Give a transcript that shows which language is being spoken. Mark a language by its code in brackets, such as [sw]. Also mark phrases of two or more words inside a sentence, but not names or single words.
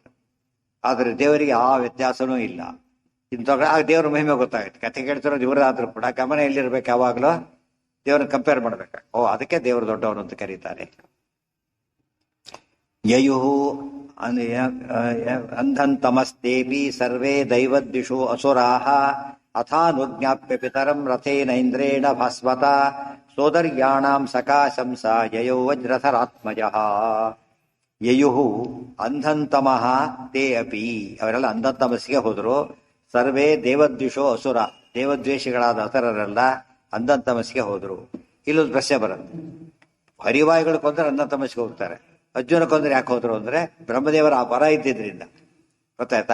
[kn] ಆದ್ರೆ ದೇವರಿಗೆ ಆ ವ್ಯತ್ಯಾಸನೂ ಇಲ್ಲ. ಇಂಥ ಆಗ ದೇವರ ಮಹಿಮೆ ಗೊತ್ತಾಗುತ್ತೆ. ಕಥೆ ಕೇಳ್ತಿರೋದು ಇವರಾದ್ರೂ ಕೂಡ ಗಮನ ಎಲ್ಲಿರ್ಬೇಕು? ಯಾವಾಗಲೂ ದೇವ್ರನ್ನ ಕಂಪೇರ್ ಮಾಡ್ಬೇಕು. ಓ, ಅದಕ್ಕೆ ದೇವರು ದೊಡ್ಡವನು ಅಂತ ಕರೀತಾರೆ. [sa] ಯಯು ಅಂಧಂತಮಸ್ತೇಪಿ ಸರ್ವೇ ದೈವದ್ವಿಷು ಅಸುರಾಹ ಅಥಾನುಜ್ಞಾಪ್ಯ ಪಿತರಂ ರಥೇನೈಂದ್ರೇಣ ಭಾಸ್ವತ ಸೋದರ್ಯಾಣಾಂ ಸಕಾಶಂಸ ಯಯೌ ವಜ್ರಥರಾತ್ಮಜಃ. ಯಯು ಅಂಧಂತಮಃ ತೇ ಅಪಿ. [kn] ಅವರೆಲ್ಲ ಅಂಧಂತಮಸ್ಸಿಗೆ ಹೋದ್ರು. [sa] ಸರ್ವೇ ದೇವದ್ವಿಷೋ ಅಸುರ. [kn] ದೇವದ್ವೇಷಿಗಳಾದ ಅಸುರರೆಲ್ಲ ಅಂಧಂತಮಸ್ಸಿಗೆ ಹೋದ್ರು. ಇಲ್ಲೊಂದು ಪ್ರಶ್ನೆ ಬರುತ್ತೆ. ಹರಿವಾಯುಗಳು ಕೊಂದ್ರೆ ಅಂಧಂತಮಸ್ಸಿಗೆ ಹೋಗ್ತಾರೆ. ಅರ್ಜುನ ಕೊಂದ್ರೆ ಯಾಕೆ ಹೋದ್ರು ಅಂದ್ರೆ ಬ್ರಹ್ಮದೇವರ ಆ ಪರ ಇದ್ದಿದ್ರಿಂದ, ಗೊತ್ತಾಯ್ತಾ?